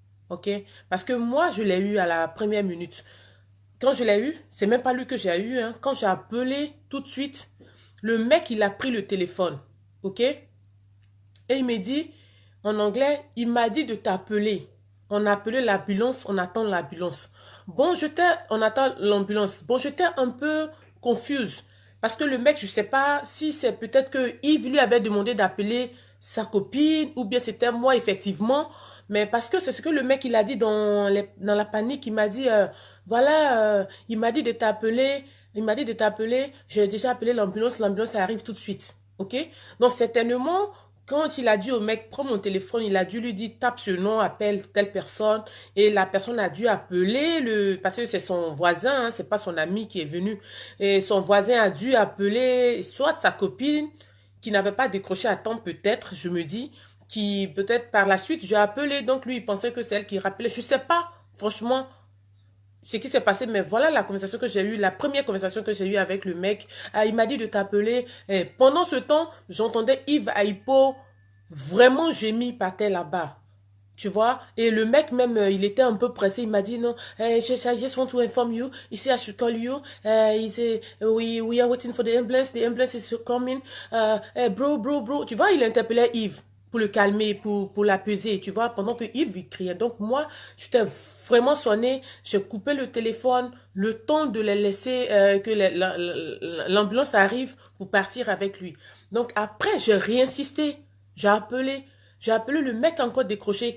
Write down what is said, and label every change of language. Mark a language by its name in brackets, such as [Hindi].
[French] Ok, parce que moi je l'ai eu à la première minute. Quand je l'ai eu, c'est même pas lui que j'ai eu, hein. Quand j'ai appelé tout de suite, le mec il a pris le téléphone. Ok, et il me dit, en anglais, il m'a dit de t'appeler. On a appelé l'ambulance, on attend l'ambulance. Bon, on attend l'ambulance. Bon, j'étais un peu confuse. Parce que le mec, je sais pas si c'est peut-être que Yves lui avait demandé d'appeler sa copine ou bien c'était moi, effectivement. Mais parce que c'est ce que le mec, il a dit dans la panique. Il m'a dit, voilà, il m'a dit de t'appeler. Il m'a dit de t'appeler. J'ai déjà appelé l'ambulance. L'ambulance arrive tout de suite. OK? Donc, certainement, quand il a dit au mec, prends mon téléphone, il a dû lui dire, tape ce nom, appelle telle personne. Et la personne a dû appeler parce que c'est son voisin, hein, c'est pas son ami qui est venu. Et son voisin a dû appeler soit sa copine, qui n'avait pas décroché à temps peut-être, je me dis, qui peut-être par la suite, j'ai appelé, donc lui, il pensait que c'est elle qui rappelait. Je sais pas, franchement, ce qui s'est passé, mais voilà la conversation que j'ai eue, la première conversation que j'ai eue avec le mec. Ah, il m'a dit de t'appeler. Et pendant ce temps, j'entendais Yves Aipo vraiment gémir par terre là-bas. Tu vois? Et le mec même, il était un peu pressé. Il m'a dit non, [English] I just want to inform you. He said I should call you. He said we are waiting for the ambulance. The ambulance is coming. Bro. [French] Tu vois, il interpellait Yves pour le calmer, pour l'apaiser, tu vois, pendant que Yves il criait. Donc moi, j'étais vraiment sonné. J'ai coupé le téléphone, le temps de les laisser que l'ambulance arrive pour partir avec lui. Donc après, j'ai réinsisté. J'ai appelé. J'ai appelé le mec encore décroché.